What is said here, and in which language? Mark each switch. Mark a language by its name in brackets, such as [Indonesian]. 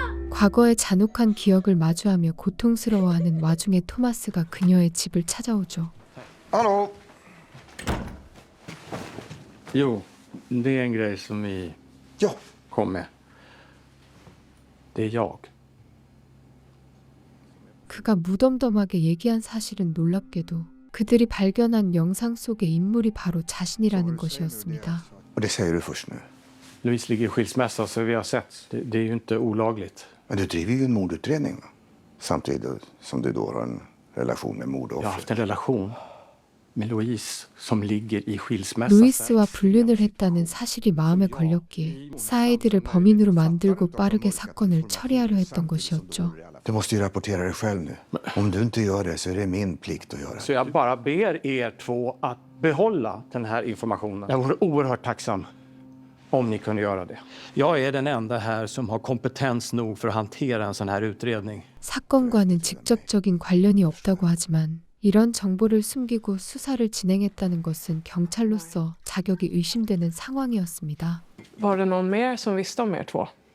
[Korean] 과거의 잔혹한 기억을 마주하며 고통스러워하는 와중에 토마스가 그녀의 집을 찾아오죠. [Swedish] Hallå? Jo, det är en grej som vi kom med. Det är jag. [Korean] 그가 무덤덤하게 얘기한 사실은 놀랍게도 그들이 발견한 영상 속의 인물이 바로 자신이라는 것이었습니다. [Swedish] Och det säger du först nu. Louise ligger i skilsmässa så vi har sett. Det är ju inte olagligt. Men du driver ju en mordutredning. Samtidigt som du då har en relation med Jag har mordoffret. haft en relation med Louise som ligger i skilsmässa. [Korean] 루이스와 불륜을 했다는 사실이 마음에 걸렸기에 사이드를 범인으로 만들고 빠르게 사건을 처리하려 했던 것이었죠. [Swedish] Du måste ju rapportera dig själv nu. Om du inte gör det så är det min plikt att göra. Så jag bara ber er två att behålla den här informationen. Jag vore oerhört tacksam om ni kunde göra det. Jag är den enda här som har kompetens nog för att hantera en sån här utredning. [Korean] 사건과는 직접적인 관련이 없다고 하지만 이런 정보를 숨기고 수사를 진행했다는 것은 경찰로서 자격이 의심되는 상황이었습니다. [Swedish] Var det någon mer som visste om er två?